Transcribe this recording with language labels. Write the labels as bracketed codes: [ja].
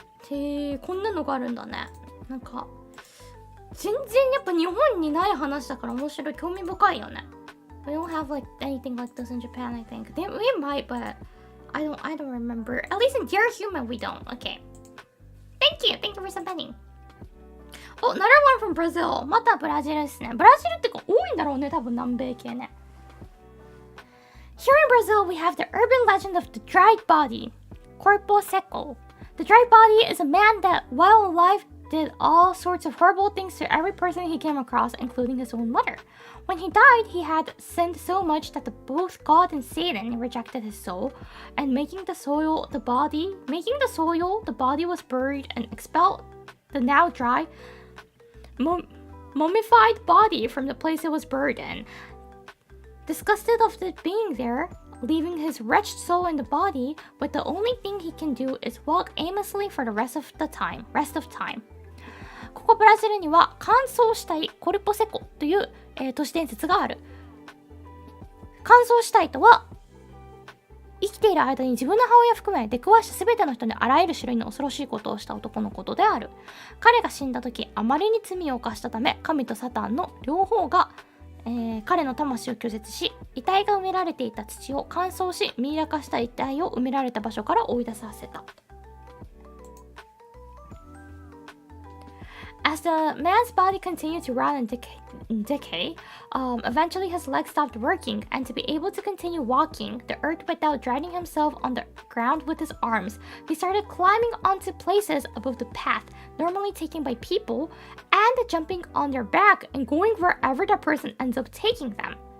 [ja] へえ、こんなのがあるんだね。なんか、全然やっぱ日本にない話だから面白い、興味深いよね。 [en] We don't have like anything like this in Japan, I think. We might, but I don't remember. At least in Dear Human, we don't. Okay. Thank you for submitting. Oh, another one from Brazil. [ja] またブラジルですね。ブラジルってか多いんだろうね、多分南米系ね。 [en] Here in Brazil, we have the urban legend of the dried body, Corpo Seco. The dried body is a man that, while alive, did all sorts of horrible things to every person he came across, including his own mother. When he died, he had sinned so much that both God and Satan rejected his soul, and making the soil the body was buried and expelled the now dry, mummified body from the place it was buried in. Disgusted of it being there, leaving his wretched soul in the body, but the only thing he can do is walk aimlessly for the rest of time. [ja] ここブラジルには乾燥死体コルポセコという、都市伝説がある。乾燥死体とは生きている間に自分の母親含め出くわした全ての人にあらゆる種類の恐ろしいことをした男のことである。彼が死んだ時あまりに罪を犯したため神とサタンの両方が、彼の魂を拒絶し遺体が埋められていた土を乾燥しミイラ化した遺体を埋められた場所から追い出させた。 [en] As the man's body continued to rot and decay, eventually his legs stopped working, and to be able to continue walking the earth without dragging himself on the ground with his arms, he started climbing onto places above the path, normally taken by people, and jumping on their back and going wherever the person ends up taking them.